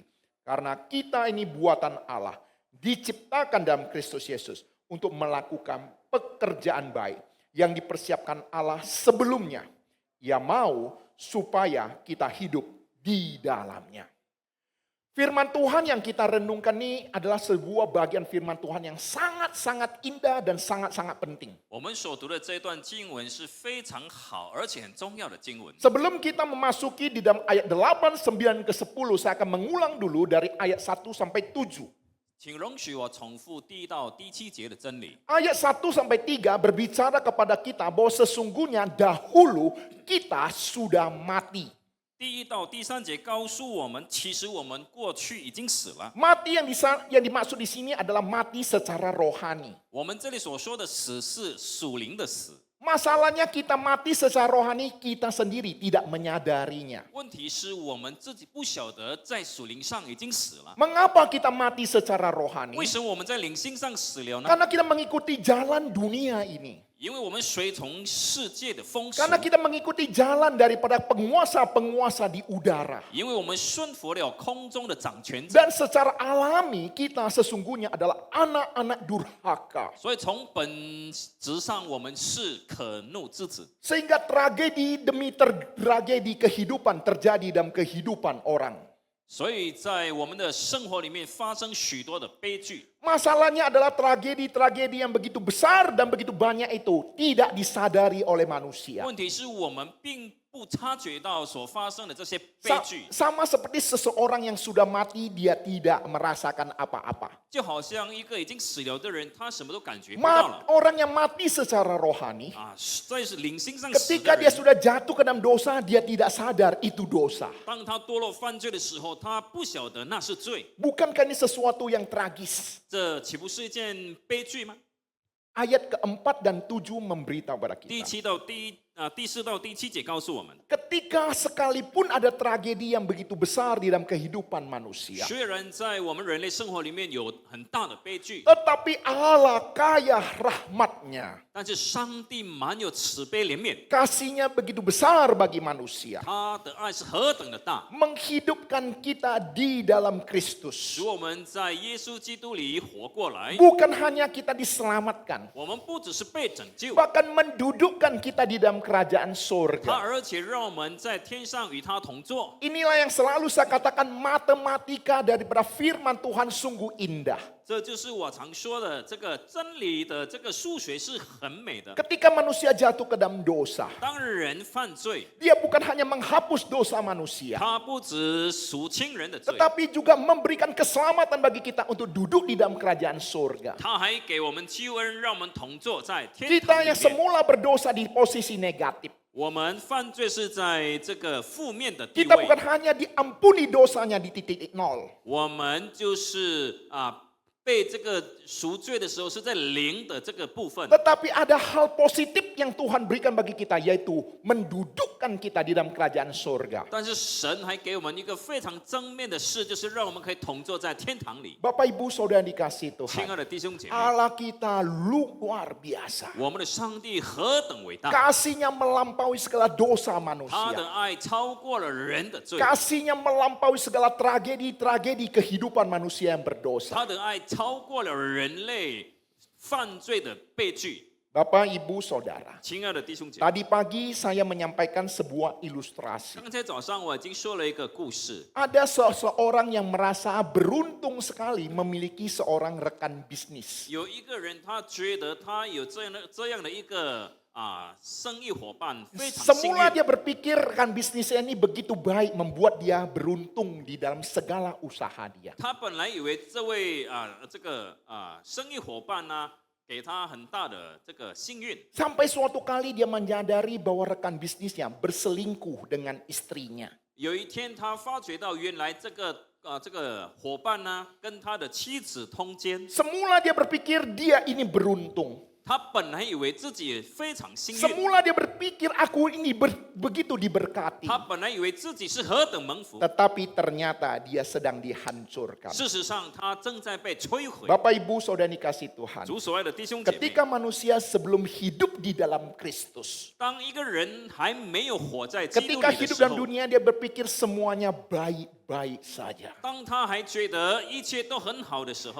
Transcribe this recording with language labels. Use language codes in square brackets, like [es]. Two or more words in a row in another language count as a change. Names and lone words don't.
[id] Karena kita ini buatan Allah, diciptakan dalam Kristus Yesus untuk melakukan pekerjaan baik yang dipersiapkan Allah sebelumnya. Ia mau supaya kita hidup di dalamnya. Firman Tuhan yang kita renungkan ini adalah sebuah bagian firman Tuhan yang sangat-sangat indah dan sangat-sangat penting. [zh] 我们所读的这一段经文是非常好而且很重要的经文。 [id] Sebelum kita memasuki di dalam ayat 8, 9 ke 10, saya akan mengulang dulu dari ayat 1 sampai 7. [zh] 请容许我重复第1到第7节的真理。 [id] Ayat 1 sampai 3 berbicara kepada kita bahwa sesungguhnya dahulu kita sudah mati. [zh] 第1到第3节告诉我们，其实我们过去已经死了。 [id] Mati yang dimaksud di sini adalah mati secara rohani. [zh] 我们这里所说的死是属灵的死， [id] Masalahnya kita mati secara rohani, kita sendiri tidak menyadarinya. [zh] 问题是我们自己不晓得在属灵上已经死了。 [id] Mengapa kita mati secara rohani? [zh] 为什么我们在灵性上死了呢？ [id] Karena kita mengikuti jalan dunia ini. [zh] 因为我们随从世界的风俗， [id] Karena kita mengikuti jalan daripada penguasa-penguasa di udara. [zh] 因为我们顺服了空中的掌权者， [id] Dan secara alami kita sesungguhnya adalah anak-anak durhaka. [zh] 所以从本质上我们是可怒之子。 [id] Sehingga tragedi demi tragedi kehidupan terjadi dalam kehidupan orang. [zh] 所以在我们的生活里面发生许多的悲剧。 [id] Masalahnya adalah tragedi-tragedi yang begitu besar dan begitu banyak itu tidak disadari oleh manusia. [zh] 问题是我们并不察觉到所发生的这些悲剧， [id] Sama seperti seseorang yang sudah mati, dia tidak merasakan apa-apa. [zh] 就好像一个已经死了的人，他什么都感觉不到了。 [id] Orang yang mati secara rohani, [zh] 在灵性上死 [id] ketika [zh] 的 [id] dia [zh] 人， [id] sudah jatuh ke dalam dosa, dia tidak sadar itu dosa. [zh] 当他堕落犯罪的时候，他不晓得那是罪。 [id] Bukankah ini sesuatu yang tragis? [zh] 这岂不是一件悲剧吗？ [id] Ayat keempat dan 7 memberitahu kepada [zh] 第 [id] kita. [zh] 第4到第7节告诉我们， [id] Ketika sekalipun ada tragedi yang begitu besar di dalam kehidupan manusia, [zh] 虽然在我们人类生活里面有很大的悲剧， [id] tetapi Allah kaya rahmatnya. [zh] 但是上帝满有慈悲怜悯， [id] Kasihnya begitu besar bagi manusia. [zh] 他的爱是何等的大， [id] Menghidupkan kita di dalam Kristus. [zh] 使我们在耶稣基督里活过来。 [id] Bukan hanya kita diselamatkan, [zh] 我们不只是被拯救， [id] bahkan mendudukkan kita di dalam kerajaan [zh] 他 [id] surga. [zh] 而且让我们在天上与他同坐。 [id] Inilah yang selalu saya katakan matematika daripada firman Tuhan sungguh indah. [zh] 这就是我常说的，这个真理的这个数学是很美的。 [id] Ketika manusia jatuh ke dalam dosa, [zh] 当人犯罪， [id] dia bukan hanya menghapus dosa manusia, [zh] 他不只赎清人的罪， [id] tetapi juga memberikan keselamatan bagi kita untuk duduk di dalam kerajaan surga. [zh] 他还给我们救恩，让我们同坐在天 [id] Kita [zh] 堂里 [id] yang [zh] 面。 [id] semula berdosa di posisi negatif. [zh] 我们犯罪是在这个负面的地 [id] Kita [zh] 位， [id] bukan hanya diampuni dosanya di titik nol, [zh] 我们就是被这个赎罪的时候是在零的这个部分。 [id] tetapi ada hal positif yang Tuhan berikan bagi kita, yaitu mendudukkan kita di dalam kerajaan surga. [zh] 但是神还给我们一个非常正面的事，就是让我们可以同坐在天堂里。 [id] Bapak Ibu Saudara yang dikasihi [zh] 亲 [id] Tuhan, [zh] 爱的弟兄姐妹， [id] Allah kita luar biasa. [zh] 我们的上帝何等伟大， [id] Kasihnya melampaui segala dosa [zh] 他的 [id] manusia. [zh] 爱超过了人的罪， [id] Kasihnya melampaui segala tragedi-tragedi kehidupan manusia yang berdosa. [zh] 他的爱超过了人类犯罪的悲剧。 [id] Bapak, Ibu, Saudara, [zh] 亲爱的弟兄姐妹， [id] tadi pagi saya menyampaikan sebuah ilustrasi. [zh] 刚才早上我已经说了一个故事， [id] Ada seseorang yang merasa beruntung sekali memiliki seorang rekan bisnis. [zh] 有一个人他觉得他有这样的一个生意伙伴，非常幸 [id] Semula [zh] 运。 [id] dia berpikir rekan bisnisnya ini begitu baik, membuat dia beruntung di dalam segala usaha dia. [zh] 他本来以为这位生意伙伴呢，给他很大的这个幸运。 [id] Sampai suatu kali dia menyadari bahwa rekan bisnisnya berselingkuh dengan istrinya. [zh] 有一天，他发觉到原来这个伙伴呢，跟他的妻子通奸。 [id] Semula dia berpikir dia ini beruntung. [zh] 他本来以为自己也非常幸运， [id] Semula dia berpikir aku ini begitu diberkati. [zh] 他本来以为自己是何等蒙福， [id] Tetapi ternyata dia sedang dihancurkan. [zh] 事实上他正在被摧毁。 [id] Bapak Ibu Saudara dikasih Tuhan. [zh] 主所爱的弟兄姐妹， [id] Ketika manusia sebelum hidup di dalam Kristus. [zh] 当一个人还没有活在基督 [id] Ketika [zh] 里的 [id] hidup [zh] 时 [id] dalam [zh] 候， [id] dunia dia berpikir semuanya baik-baik saja. [zh] 当他还觉得一切都很好的时候，